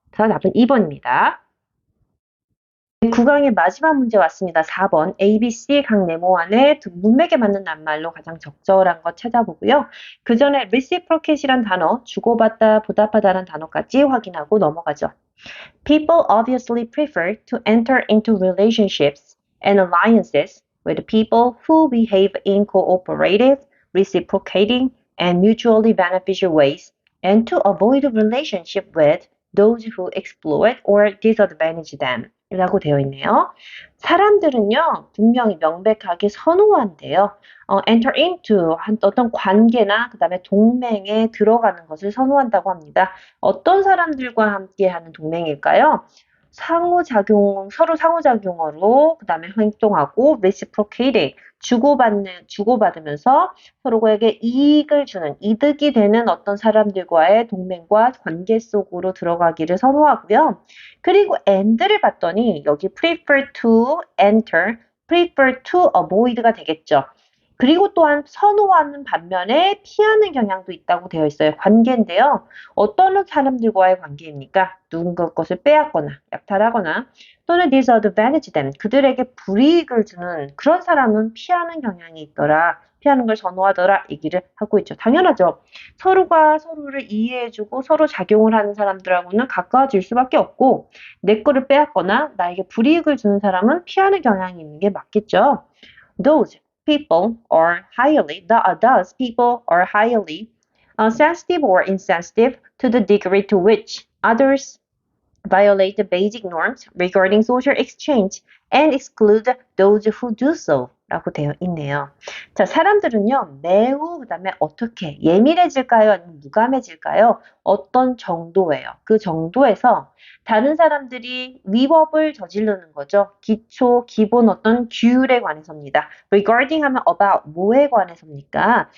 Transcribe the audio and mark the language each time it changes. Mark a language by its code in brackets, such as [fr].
[ko] 그래서 답은 2번입니다. 9강의 마지막 문제 왔습니다. 4번 A, B, C 각 네모 안에 문맥에 맞는 낱말로 가장 적절한 것 찾아보고요. 그 전에 reciprocate이란 단어, 주고받다, 보답하다라는 단어까지 확인하고 넘어가죠. [en] People obviously prefer to enter into relationships and alliances with people who behave in cooperative, reciprocating, and mutually beneficial ways, and to avoid a relationship with those who exploit or disadvantage them. [ko] 라고 되어 있네요. 사람들은요, 분명히 명백하게 선호한대요. [en] enter into [ko] 어떤 관계나 그 다음에 동맹에 들어가는 것을 선호한다고 합니다. 어떤 사람들과 함께하는 동맹일까요? 서로 상호작용으로 그 다음에 활동하고 reciprocating 주고받으면서 서로에게 이익을 주는 이득이 되는 어떤 사람들과의 동맹과 관계 속으로 들어가기를 선호하고요. 그리고 and를 봤더니 여기 [en] prefer to enter, prefer to avoid [ko] 가 되겠죠. 그리고 또한 선호하는 반면에 피하는 경향도 있다고 되어 있어요. 관계인데요. 어떤 사람들과의 관계입니까? 누군가 것을 빼앗거나 약탈하거나 또는 [en] disadvantage them [ko] 그들에게 불이익을 주는 그런 사람은 피하는 경향이 있더라. 피하는 걸 선호하더라 얘기를 하고 있죠. 당연하죠. 서로가 서로를 이해해주고 서로 작용을 하는 사람들하고는 가까워질 수밖에 없고 내 거를 빼앗거나 나에게 불이익을 주는 사람은 피하는 경향이 있는 게 맞겠죠. [en] Those people are highly sensitive or insensitive to the degree to which others violate the basic norms regarding social exchange and exclude those who do so. [ko] 라고 되어 있네요. 자, 사람들은요, 매우, 그 다음에 어떻게, 예민해질까요? 아니면 무감해질까요? 어떤 정도예요. 그 정도에서 다른 사람들이 위법을 저지르는 거죠. 기본 어떤 규율에 관해서입니다. regarding 하면 about 뭐에 관해서입니까?